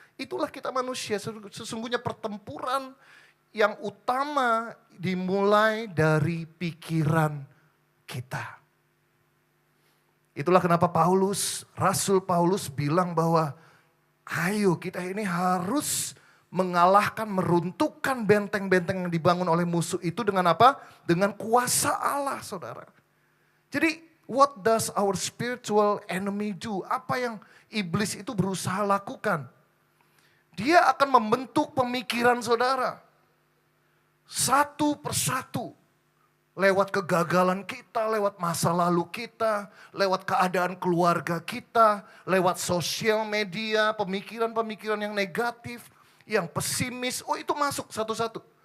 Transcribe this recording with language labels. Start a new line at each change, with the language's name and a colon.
Indonesian: Itulah kita manusia, sesungguhnya pertempuran yang utama dimulai dari pikiran kita. Itulah kenapa Rasul Paulus bilang bahwa ayo kita ini harus mengalahkan, meruntuhkan benteng-benteng yang dibangun oleh musuh itu dengan apa? Dengan kuasa Allah, saudara. Jadi,
English: what does our spiritual enemy do?
Indonesian: Apa yang iblis itu berusaha lakukan? Dia akan membentuk pemikiran saudara. Satu persatu. Lewat kegagalan kita, lewat masa lalu kita, lewat keadaan keluarga kita, lewat sosial media, pemikiran-pemikiran yang negatif, yang pesimis, oh itu masuk satu-satu.